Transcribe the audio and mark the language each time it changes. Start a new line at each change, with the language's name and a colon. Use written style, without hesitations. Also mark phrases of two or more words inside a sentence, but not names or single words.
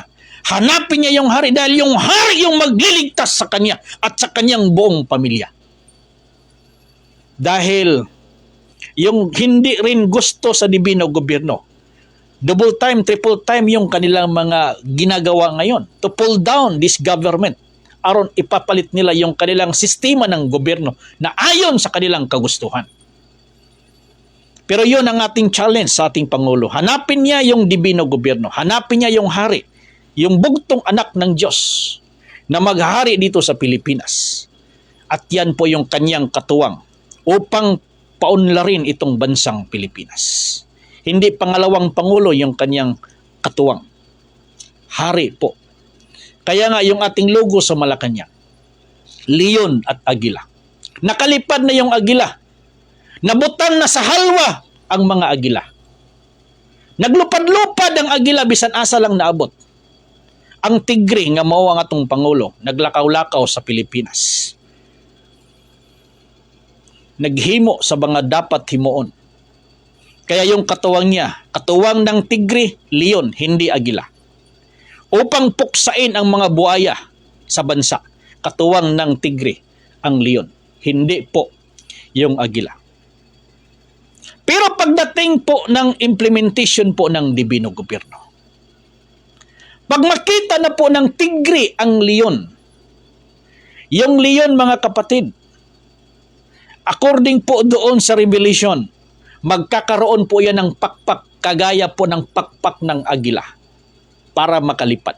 Filipino: Hanapin niya yung hari dahil yung hari yung magliligtas sa kanya at sa kanyang buong pamilya. Dahil yung hindi rin gusto sa dibino gobyerno,
English: Double time, triple time
Filipino: yung kanilang mga ginagawa ngayon
English: to pull down this government.
Filipino: Aron ipapalit nila yung kanilang sistema ng gobyerno na ayon sa kanilang kagustuhan. Pero yun ang ating challenge sa ating Pangulo. Hanapin niya yung dibino gobyerno. Hanapin niya yung hari. Yung bugtong anak ng Diyos na maghari dito sa Pilipinas. At yan po yung kanyang katuwang upang paunlarin itong bansang Pilipinas. Hindi pangalawang Pangulo yung kanyang katuwang. Hari po. Kaya nga yung ating logo sa Malacanang, leon at agila. Nakalipad na yung agila.
Cebuano: Nabutan na sa halwa ang mga agila. Naglupad-lupad ang agila bisan asa lang naabot. Ang tigre nga mao ang atong Pangulo, naglakaw-lakaw sa Pilipinas. Naghimo sa mga dapat himuon.
Filipino: Kaya yung katuwang niya, katuwang ng tigre, leon, hindi agila. Upang puksain ang mga buaya sa bansa, katuwang ng tigre, ang leon, hindi po yung agila. Pero pagdating po ng implementation po ng dibino gobyerno, pag makita na po ng tigre ang leon, yung leon mga kapatid, according po doon sa Revelation, magkakaroon po yan ng pakpak, kagaya po ng pakpak ng agila para makalipad.